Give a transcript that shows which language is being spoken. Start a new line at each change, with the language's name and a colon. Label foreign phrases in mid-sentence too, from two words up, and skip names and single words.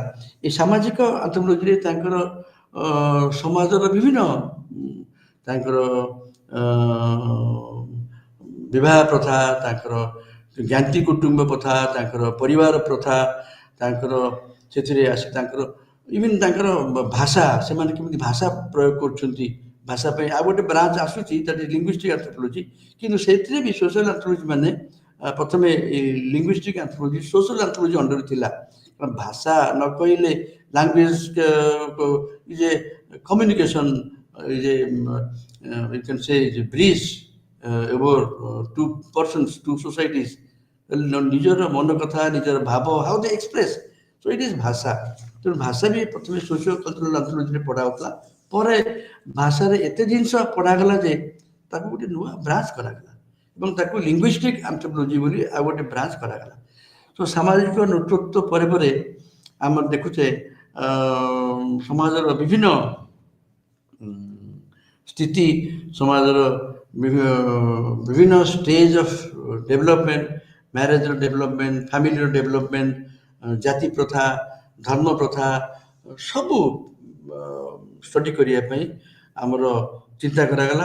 Odia: ଏ ସାମାଜିକ ଆନ୍ଥ୍ରୋପୋଲୋଜିରେ ତାଙ୍କର ସମାଜର ବିଭିନ୍ନ ତାଙ୍କର ବିବାହ ପ୍ରଥା, ତାଙ୍କର ଜ୍ଞାତି କୁଟୁମ୍ବ ପ୍ରଥା, ତାଙ୍କର ପରିବାର ପ୍ରଥା, ତାଙ୍କର ସେଥିରେ ଆସି ତାଙ୍କର ଇଭିନ୍ ତାଙ୍କର ଭାଷା, ସେମାନେ କେମିତି ଭାଷା ପ୍ରୟୋଗ କରୁଛନ୍ତି, ଭାଷା ପାଇଁ ଆଉ ଗୋଟେ ବ୍ରାଞ୍ଚ ଆସୁଛି,
English: that is linguistic anthropology.
Odia: କିନ୍ତୁ ସେଥିରେ ବି
English: social anthropology
Odia: ମାନେ ପ୍ରଥମେ
English: linguistic anthropology social anthropology under
Odia: ଥିଲା। କାରଣ ଭାଷା ନ କହିଲେ
English: language is a communication, is a you can say is a bridge over two persons, two societies.
Odia: ନିଜର ମନ କଥା, ନିଜର ଭାବ,
English: how they express, so it is ଭାଷା।
Odia: ତେଣୁ ଭାଷା ବି ପ୍ରଥମେ
English: socio cultural anthropology
Odia: ପଢ଼ା ହେଉଥିଲା। ପରେ ଭାଷାରେ ଏତେ ଜିନିଷ ପଢ଼ାଗଲା ଯେ ତାକୁ ଗୋଟେ ନୂଆ ବ୍ରାଞ୍ଚ କରାଗଲା ଏବଂ ତାକୁ
English: linguistic anthropology
Odia: ବୋଲି ଆଉ ଗୋଟେ ବ୍ରାଞ୍ଚ କରାଗଲା। ତ ସାମାଜିକ ନେତୃତ୍ୱ ପରେ ପରେ ଆମର ଦେଖୁଛେ ସମାଜର ବିଭିନ୍ନ ସ୍ଥିତି, ସମାଜର ବିଭିନ୍ନ
English: stage of development, marriage development, family development,
Odia: ଜାତି ପ୍ରଥା, ଧର୍ମ ପ୍ରଥା, ସବୁ ଷ୍ଟଡି କରିବା ପାଇଁ ଆମର ଚିନ୍ତା କରାଗଲା।